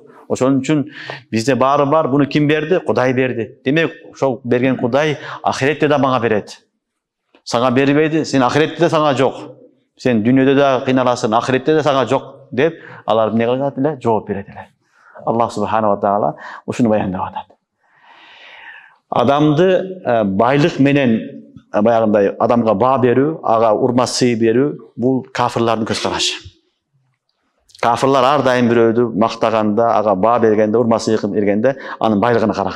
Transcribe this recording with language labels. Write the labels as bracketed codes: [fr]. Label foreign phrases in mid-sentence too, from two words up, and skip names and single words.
[ky] Ошон үчүн бизде баары бар, буну ким берди? Кудай берди. Демек, ошол берген Кудай ахиретте да мага берет. Сага бербейди, сен ахиретте да сага жок. Сен дүйнөдө да кыйналасың, ахиретте да сага жок деп, алар эмне кылат эле? Жооп берет эле. [ar] الله سبحانه وتعالى [ky] ушуну баяндап атат. Адамды байлык менен баягындай адамга баа берүү, ага урмат сый берүү бул кафирлардын көз карашы. Кафирлар ар дайым бирөөдү мактаганда, ага баа бергенде, урмат сый бергенде анын байлыгына караган.